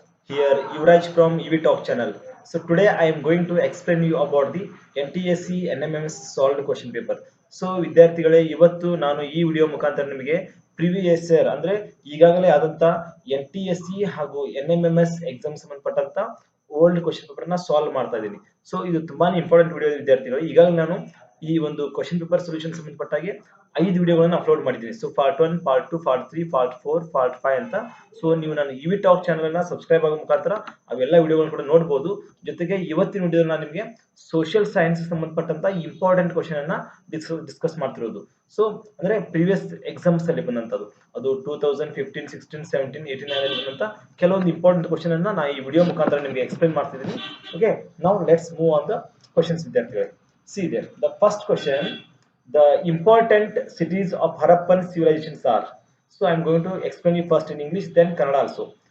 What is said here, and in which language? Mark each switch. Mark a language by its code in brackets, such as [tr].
[en] Here Yuvraj from UV Talk channel. So today I am going to explain you about the NTSC NMMS solved question paper. [kn] So ವಿದ್ಯಾರ್ಥಿಗಳೇ ಇವತ್ತು ನಾನು ಈ video ಮುಖಾಂತರ ನಿಮಗೆ previous year ಅಂದ್ರೆ ಈಗಾಗಲೇ ಆದಂತ NTSC ಹಾಗೂ NMMS ಎಕ್ಸಾಮ್ ಸಂಬಂಧಪಟ್ಟಂತ ಓಲ್ಡ್ ಕ್ವಶನ್ ಪೇಪರ್ ನ ಸಾಲ್ವ್ ಮಾಡ್ತಾ ಇದ್ದೀನಿ. ಸೊ ಇದು ತುಂಬಾನೇ ಇಂಪಾರ್ಟೆಂಟ್ ವಿಡಿಯೋ ವಿದ್ಯಾರ್ಥಿಗಳು. ಈಗಾಗಲೇ ನಾನು ಈ ಒಂದು ಕ್ವಶನ್ ಪೇಪರ್ ಸೊಲ್ಯೂಷನ್ ಸಂಬಂಧಪಟ್ಟಾಗೆ 5 ವಿಡಿಯೋಗಳನ್ನು ಅಪ್ಲೋಡ್ ಮಾಡಿದ್ದೀನಿ. So part 1, part 2, part 3, part 4, part 5 ಅಂತ. ಸೊ ನೀವು ನಾನು ಇವಿ ಟಾಕ್ ಚಾನಲ್ ಅನ್ನ ಸಬ್ಸ್ಕ್ರೈಬ್ ಆಗೋ ಮುಖಾಂತರ ಅವೆಲ್ಲ ವಿಡಿಯೋಗಳನ್ನು ಕೂಡ ನೋಡಬಹುದು. ಜೊತೆಗೆ ಇವತ್ತಿನ ವಿಡಿಯೋದಲ್ಲಿ ನಾನು ನಿಮಗೆ ಸೋಷಿಯಲ್ ಸೈನ್ಸ್ ಸಂಬಂಧಪಟ್ಟಂತ ಇಂಪಾರ್ಟೆಂಟ್ ಕ್ವಶನ್ ಅನ್ನ ಡಿಸ್ಕಸ್ ಮಾಡ್ತಿರೋದು. ಸೊ ಅಂದ್ರೆ ಪ್ರೀವಿಯಸ್ ಎಕ್ಸಾಮ್ಸ್ ಅಲ್ಲಿ ಬಂದಂತದ್ದು ಅದು 2015, 16, 17, 18 ಅಲ್ಲಿ ಬಂದಂತ ಕೆಲವೊಂದು ಇಂಪಾರ್ಟೆಂಟ್ ಕ್ವಶನ್ ಅನ್ನ ನಾನು ಈ ವಿಡಿಯೋ ಮುಖಾಂತರ ನಿಮಗೆ ಎಕ್ಸ್ಪ್ಲೈನ್ ಮಾಡ್ತಿದ್ದೀನಿ. [en] okay, now let's move on the questions [kn] ವಿದ್ಯಾರ್ಥಿಗಳೇ. [en] See there, the first question, the important cities of Harappan civilizations are. So I am going to explain you first in English, then Kannada also.